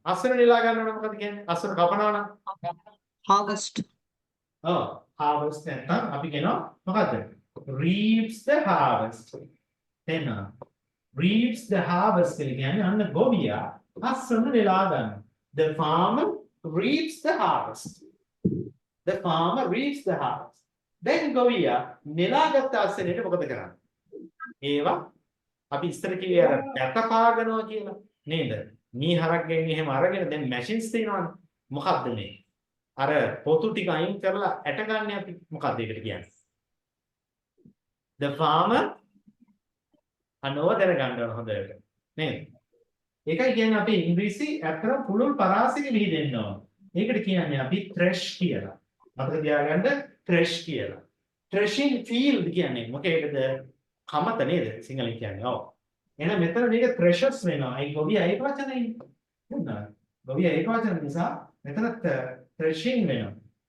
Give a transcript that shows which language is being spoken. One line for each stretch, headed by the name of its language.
Sinhala: අස්වනු නෙලා ගන්නකොට මොකද කියන්නේ? අස්වනු කපනවා නම්
English: harvest.
Sinhala: ඔව් harvest නැත්නම් අපි කියනවා මොකද්ද?
English: reaps the harvest.
Sinhala: එන්න
English: reaps the harvest
Sinhala: කියන්නේ අන්න ගොවියා අස්වනු නෙලා ගන්න.
English: The farmer reaps the harvest. The farmer reaps the harvest.
Sinhala: දැන් ගොවියා නෙලාගත් අස්වැන්නට මොකද කරන්නේ? ඒවා අපි ඉස්සර කිව්වේ අර දැත පාගනවා කියලා නේද? මී හරක්ගෙන් එහෙම අරගෙන දැන් මැෂින්ස් තියෙනවනේ. මොකද්ද මේ? අර පොතු ටික අයින් කරලා ඇට ගන්න අපි මොකද්ද ඒකට කියන්නේ?
English: The farmer
Sinhala: අනෝ දැනගන්න ඕන හොඳට. නේද? ඒකයි කියන්නේ අපි ඉංග්‍රීසි අක්‍රම පුළුල් පරාසෙක ලිහිදෙන්න ඕන. ඒකට කියන්නේ අපි thresh කියලා. මතක තියාගන්න thresh කියලා. threshing field කියන්නේ මොකේද? කමත නේද? සිංහලෙන් කියන්නේ. ඔව්. එහෙනම් මෙතන මේක threshes වෙනවා. ඒ ගොවියා ඒක වචනේ. හොඳයි. ගොවියා ඒක වචන නිසා මෙතන threshing වෙනවා.